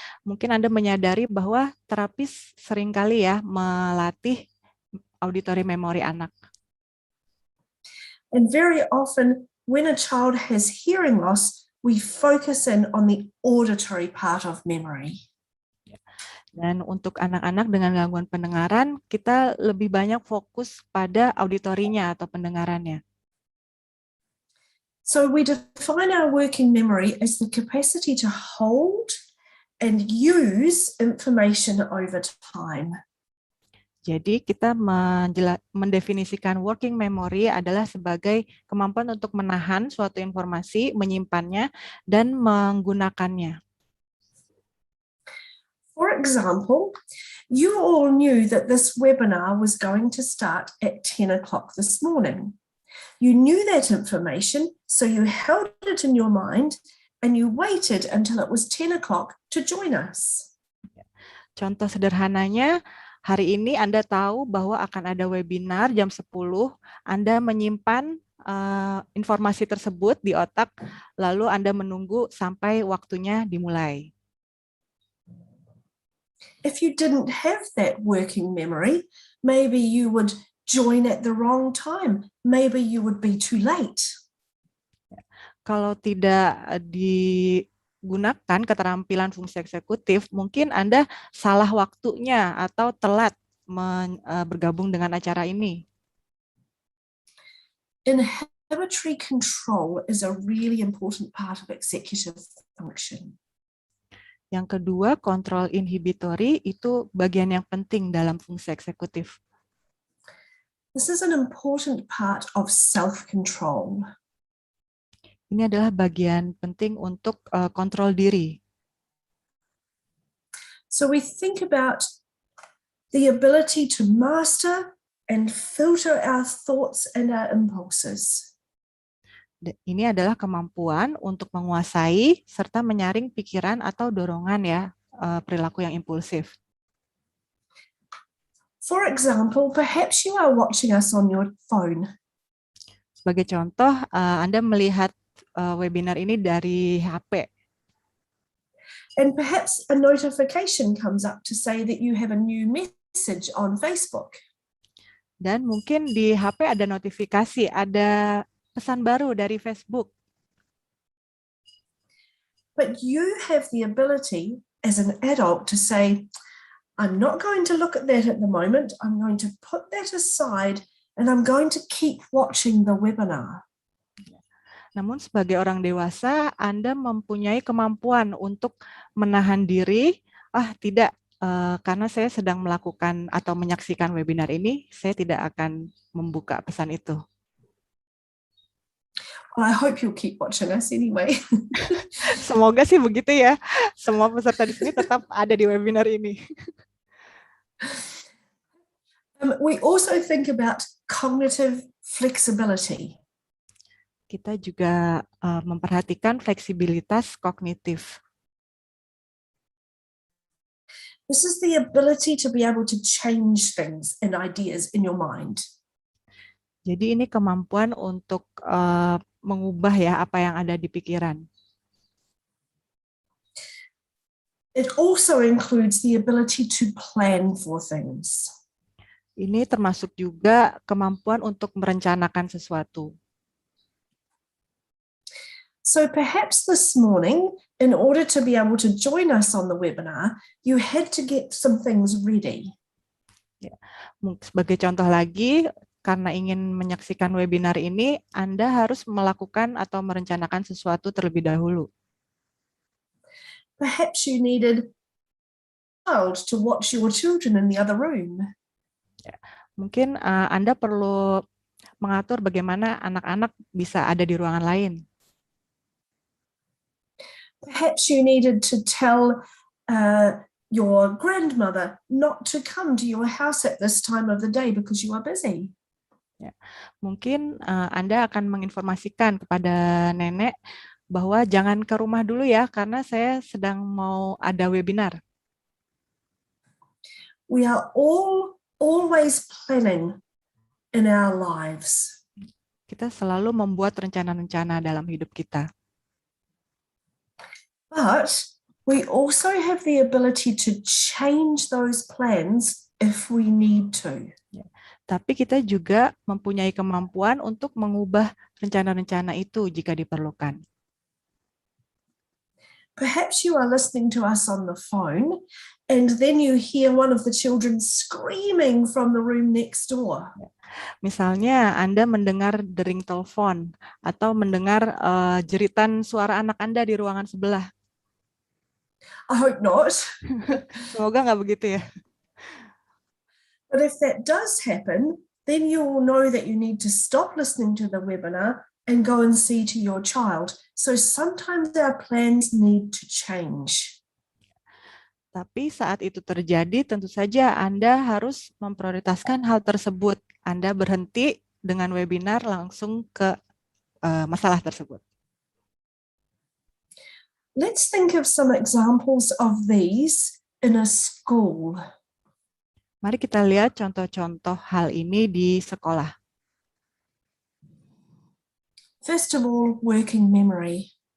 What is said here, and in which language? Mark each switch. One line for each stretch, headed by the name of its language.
Indonesian: Mungkin Anda menyadari bahwa terapis seringkali ya melatih auditori memori anak.
English: And very often when a child has hearing loss, we focus in on the auditory part of memory.
Indonesian: Dan untuk anak-anak dengan gangguan pendengaran, kita lebih banyak fokus pada auditorinya atau pendengarannya.
English: So we define our working memory as the capacity to hold and use information over time.
Indonesian: Jadi kita mendefinisikan working memory adalah sebagai kemampuan untuk menahan suatu informasi, menyimpannya, dan menggunakannya.
English: For example, you all knew that this webinar was going to start at 10 o'clock this morning. You knew that information, so you held it in your mind and you waited until it was 10 o'clock to join us.
Indonesian: Contoh sederhananya, hari ini Anda tahu bahwa akan ada webinar jam 10, Anda menyimpan informasi tersebut di otak, lalu Anda menunggu sampai waktunya dimulai.
English: If you didn't have that working memory, maybe you would join at the wrong time. Maybe you would be too late.
Indonesian: Kalau tidak digunakan keterampilan fungsi eksekutif, mungkin Anda salah waktunya atau telat bergabung dengan acara ini.
English: Inhibitory control is a really important part of executive function.
Indonesian: Yang kedua, kontrol inhibitory itu bagian yang penting dalam fungsi eksekutif.
English: This is an important part of self-control.
Indonesian: Ini adalah bagian penting untuk kontrol diri.
English: So we think about the ability to master and filter our thoughts and our impulses.
Indonesian: Ini adalah kemampuan untuk menguasai serta menyaring pikiran atau dorongan ya, perilaku yang impulsif.
English: For example, perhaps you are watching us on your phone.
Indonesian: Sebagai contoh, Anda melihat webinar ini dari HP.
English: And perhaps a notification comes up to say that you have a new message on Facebook.
Indonesian: Dan mungkin di HP ada notifikasi, ada pesan baru dari Facebook.
English: But you have the ability as an adult to say, I'm not going to look at that at the moment. I'm going to put that aside and I'm going to keep watching the webinar.
Indonesian: Namun sebagai orang dewasa, Anda mempunyai kemampuan untuk menahan diri, tidak, karena saya sedang melakukan atau menyaksikan webinar ini, saya tidak akan membuka pesan itu.
English: Well, I hope you'll keep watching us anyway.
Indonesian: Semoga sih begitu ya. Semua peserta di sini tetap ada di webinar ini.
English: We also think about cognitive flexibility.
Indonesian: Kita juga memperhatikan fleksibilitas kognitif.
English: This is the ability to be able to change things and ideas in your mind.
Indonesian: Jadi ini kemampuan untuk mengubah ya apa yang ada di pikiran.
English: It also includes the ability to plan for things.
Indonesian: Ini termasuk juga kemampuan untuk merencanakan sesuatu.
English: So perhaps this morning, in order to be able to join us on the webinar, you had to get some things ready.
Indonesian: Ya. Sebagai contoh lagi, karena ingin menyaksikan webinar ini, Anda harus melakukan atau merencanakan sesuatu terlebih dahulu.
English: Perhaps you needed a child to watch your children in the other room.
Indonesian: Ya. Mungkin Anda perlu mengatur bagaimana anak-anak bisa ada di ruangan lain.
English: Perhaps you needed to tell your grandmother not to come to your house at this time of the day because you are busy.
Indonesian: Ya. Mungkin Anda akan menginformasikan kepada nenek bahwa jangan ke rumah dulu ya, karena saya sedang mau ada webinar.
English: We are always planning in our lives.
Indonesian: Kita selalu membuat rencana-rencana dalam hidup kita.
English: But we also have the ability to change those plans if we need to.
Indonesian: Ya. Tapi kita juga mempunyai kemampuan untuk mengubah rencana-rencana itu jika diperlukan.
English: Perhaps you are listening to us on the phone and then you hear one of the children screaming from the room next door.
Indonesian: Misalnya Anda mendengar dering telepon atau mendengar jeritan suara anak Anda di ruangan sebelah.
English: I hope not.
Indonesian: Semoga nggak begitu ya.
English: But if that does happen, then you will know that you need to stop listening to the webinar and go and see to your child. So sometimes our plans need to change.
Indonesian: Tapi saat itu terjadi, tentu saja Anda harus memprioritaskan hal tersebut. Anda berhenti dengan webinar langsung ke masalah tersebut.
English: Let's think of some examples of these in a school.
Indonesian: Mari kita lihat contoh-contoh hal ini di sekolah.
English: First of all, working memory.